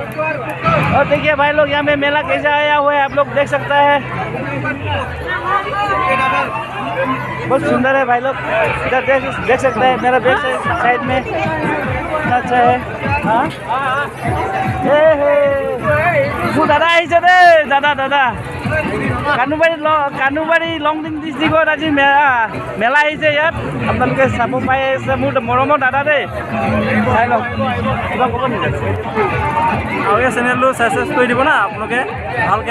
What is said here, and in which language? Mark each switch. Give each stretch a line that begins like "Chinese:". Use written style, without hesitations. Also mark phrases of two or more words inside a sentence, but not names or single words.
Hindi: और देखिए भाई लोग यहाँ में मेला कैसे आया हुआ है, आप लोग देख सकते हैं, बहुत सुंदर है भाई लोग। इधर देख सकते हैं मेरा
English: back side
Hindi: में कितना अच्छा है।
Assamese: हाँ दादा আহিছে দে, दादा दादा কানুবাৰী লংডিং ডিষ্ট্ৰিক্টত আজি মেলা আহিছে। ইয়াত আপোনালোকে চাব পাই আছে, মোৰ মৰমৰ দাদা দেই। চাই লওক, কিবা ক'ব নেকি? আৰু এই চেনেলটো ছাবস্ক্ৰাইব কৰি দিব না আপোনালোকে ভালকৈ।